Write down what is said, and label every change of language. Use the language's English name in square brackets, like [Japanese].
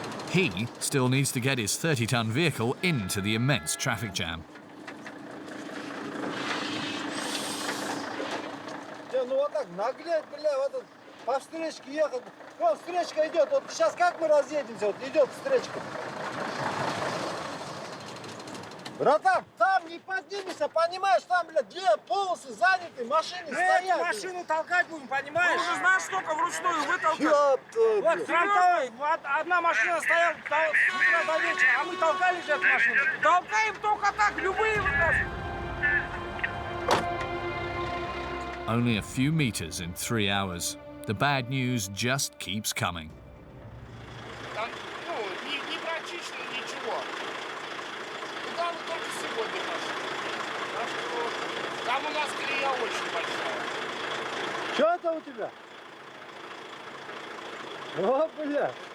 [English] He still needs to get his 30-ton vehicle into the immense traffic jam. [Russian] Ну вот так наглеть, бля, вот тут по встречке ехать. Вот встречка идет, вот сейчас как мы разъедемся, вот идет встречка. Братан, там не поднимешься, понимаешь, там, бля, две полосы заняты, машины стоят. Машину толкать будем, понимаешь? Ты уже знаешь, сколько вручную вытолкать. Вот фронтовой, одна машина стояла с утра до вечера, а мы толкали же эту машину. Толкаем только так, любые выбросы. [English] Only a few meters in 3 hours. The bad news just keeps coming. [Russian] Там, ну, не практично ничего. Туда мы только сегодня пошли. Так что там у нас колея очень большая. Что это у тебя? О, бля.